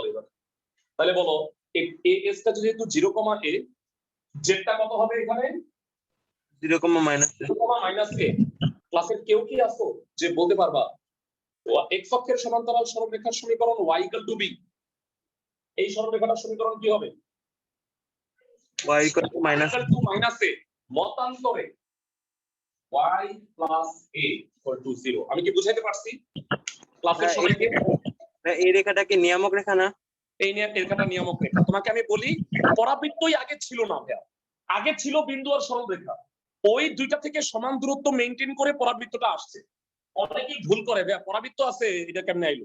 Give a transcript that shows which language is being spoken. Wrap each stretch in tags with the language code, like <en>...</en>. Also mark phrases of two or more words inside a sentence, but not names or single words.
<bn>এবার তাহলে বলো as টা যেহেতু 0,a, জেডটা কত হবে এখানে? 0,-a ক্লাসের কেউ কি আছো যে বলতে পারবা x অক্ষের সমান্তরাল সরলরেখার সমীকরণ y b, এই সরলরেখাটার সমীকরণ কি হবে? y</bn> <en>a মতান্তরে y plus a equal to 0।</en> <bn>আমি কি বুঝাইতে পারছি ক্লাসের সবাইকে? এই রেখাটাকে নিয়ামক রেখা না? এই রেখাটা নিয়ামক রেখা। তোমাকে আমি বলি পরাবৃত্তই আগে ছিল না ভাইয়া, আগে ছিল বিন্দু আর সরলরেখা। ওই দুইটা থেকে সমান দূরত্ব মেইনটেইন করে পরাবৃত্তটা আসছে। অনেকেই ভুল করে ভাইয়া, পরাবৃত্ত আছে এটা কেমনে আইলো?</bn>